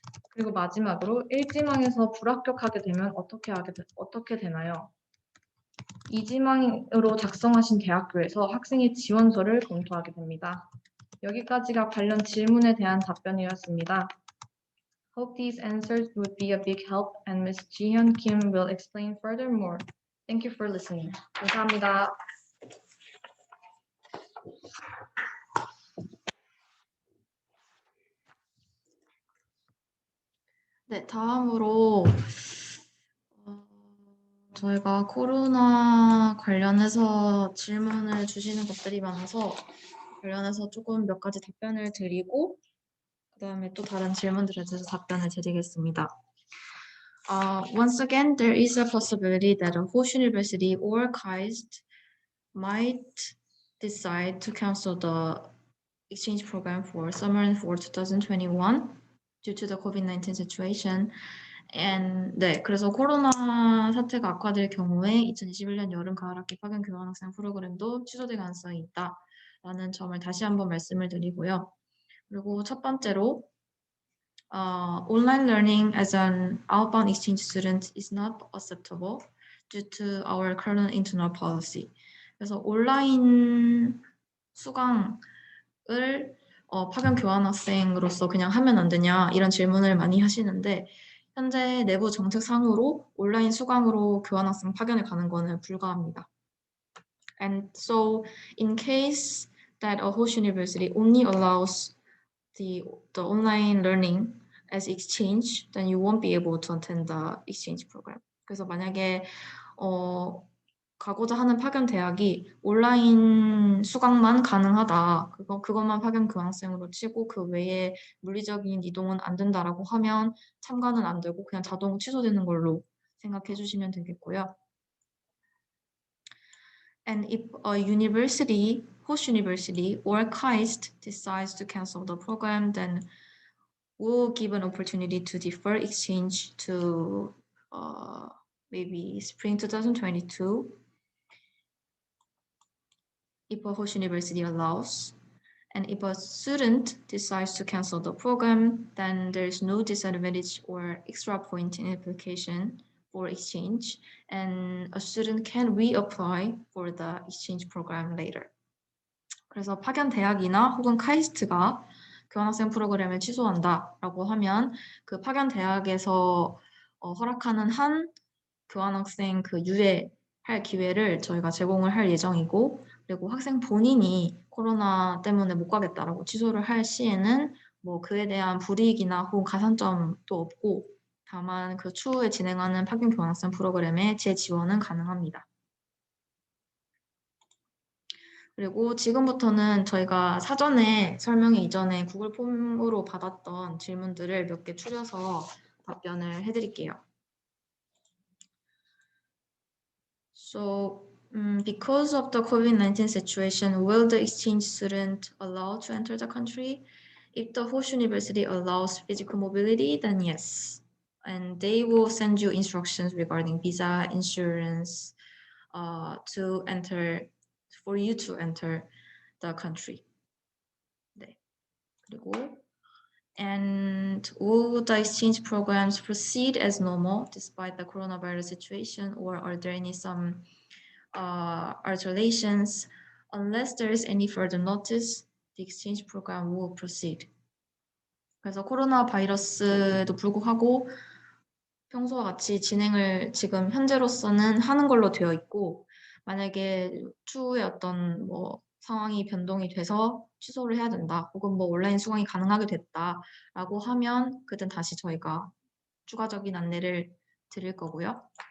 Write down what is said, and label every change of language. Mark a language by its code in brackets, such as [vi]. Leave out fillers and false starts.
[ko] 그리고 마지막으로 일지망에서 불합격하게 되면 어떻게 되나요? 이지망으로 작성하신 대학교에서 학생의 지원서를 검토하게 됩니다. 여기까지가 관련 질문에 대한 답변이었습니다. [en] Hope these answers would be a big help and Ms. Jihyun Kim will explain furthermore. Thank you for listening. [ko] 감사합니다. 네, 다음으로 저희가 코로나 관련해서 질문을 주시는 것들이 많아서 관련해서 조금 몇 가지 답변을 드리고 그 다음에 또 다른 질문들에 대해서 답변을 드리겠습니다. [en] Once again, there is a possibility that a Hosh University or KAIST might decide to cancel the exchange program for summer and for 2021 due to the COVID-19 situation. [ko] 네, 그래서 코로나 사태가 악화될 경우에 2021년 여름 가을학기 파견 교환학생 프로그램도 취소될 가능성이 있다라는 점을 다시 한번 말씀을 드리고요. 그리고 첫 번째로 [en] online learning as an outbound exchange student is not acceptable due to our current internal policy. [ko] 그래서 온라인 수강을 파견 교환학생으로서 그냥 하면 안 되냐 이런 질문을 많이 하시는데 현재 내부 정책상으로 온라인 수강으로 교환학생 파견을 가는 거는 불가합니다. [en] And so in case that a host university only allows the online learning as exchange, then you won't be able to attend the exchange program. [ko] 그래서 만약에 가고자 하는 파견 대학이 온라인 수강만 가능하다. 그것만 파견 교환학생으로 치고 그 외에 물리적인 이동은 안 된다라고 하면 참가는 안 되고 그냥 자동 취소되는 걸로 생각해 주시면 되겠고요. [en] And if a university, host university or KAIST decides to cancel the program, then we'll give an opportunity to defer exchange to maybe spring 2022. If a host university allows, and if a student decides to cancel the program, then there is no disadvantage or extra point in application for exchange, and a student can reapply for the exchange program later. [ko] 그래서 파견 대학이나 혹은 카이스트가 교환학생 프로그램을 취소한다라고 하면 그 파견 대학에서 허락하는 한 교환학생 그 유예할 기회를 저희가 제공을 할 예정이고 그리고 학생 본인이 코로나 때문에 못 가겠다라고 취소를 할 시에는 뭐 그에 대한 불이익이나 혹은 가산점도 없고 다만 그 추후에 진행하는 파견 교환학생 프로그램에 재지원은 가능합니다. 그리고 지금부터는 저희가 사전에 설명회 이전에 구글 폼으로 받았던 질문들을 몇 개 추려서 답변을 해드릴게요. [en] So, because of the COVID-19 situation, will the exchange student allowed to enter the country? If the host university allows physical mobility, then yes. And they will send you instructions regarding visa, insurance, to enter, for you to enter the country. [ko] 네. 그리고 [en] and will the exchange programs proceed as normal despite the coronavirus situation, or are there any some alterations? Unless there is any further notice, the exchange program will proceed. [ko] 그래서 코로나 바이러스도 불구하고 평소와 같이 진행을 지금 현재로서는 하는 걸로 되어 있고 만약에 추후에 어떤 뭐 상황이 변동이 돼서 취소를 해야 된다 혹은 뭐 온라인 수강이 가능하게 됐다라고 하면 그땐 다시 저희가 추가적인 안내를 드릴 거고요.